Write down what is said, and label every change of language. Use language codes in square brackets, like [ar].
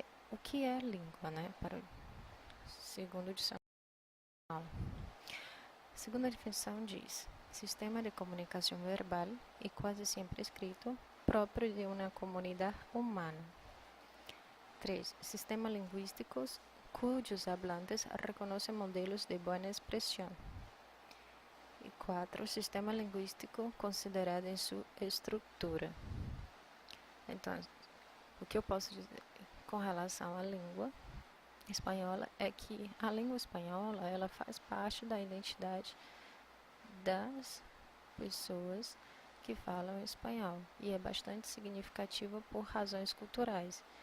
[pt] O que é língua, né? Segundo o dicionário. Segunda definição diz: sistema de comunicação verbal e quase sempre escrito próprio de uma comunidade humana. 3. [es] Sistemas linguísticos cujos hablantes reconocen modelos de buena expresión. [pt] E 4. Sistema linguístico considerado em sua estrutura. Então, o que eu posso dizer com relação à língua espanhola é que a língua espanhola ela faz parte da identidade das pessoas que falam espanhol e é bastante significativa por razões culturais.